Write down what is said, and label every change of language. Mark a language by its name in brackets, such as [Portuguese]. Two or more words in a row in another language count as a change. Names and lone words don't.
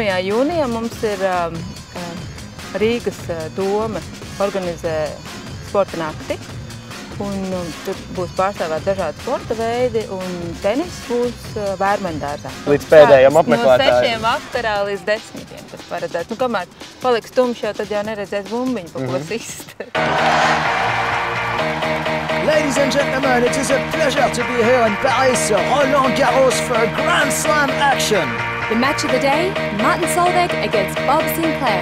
[Latvian] jūnijā mums ir Rīgas dome organizē sporta nakti. Un tur būs pārstāvēt dažādi sporta veidi, un tenis būs Vērmeņdārzā. Līdz pēdējiem apmeklētājiem. No 6 vakarā līdz 10, tas paredzēts. Nu, kamēr paliks tumšs, jau tad jau neredzēs bumbiņu, pa ko sist. [English] Ladies and gentlemen, it is a pleasure to be here in Paris, Roland Garros for Grand Slam action. The match of the day, Martin Solveig against Bob Sinclair.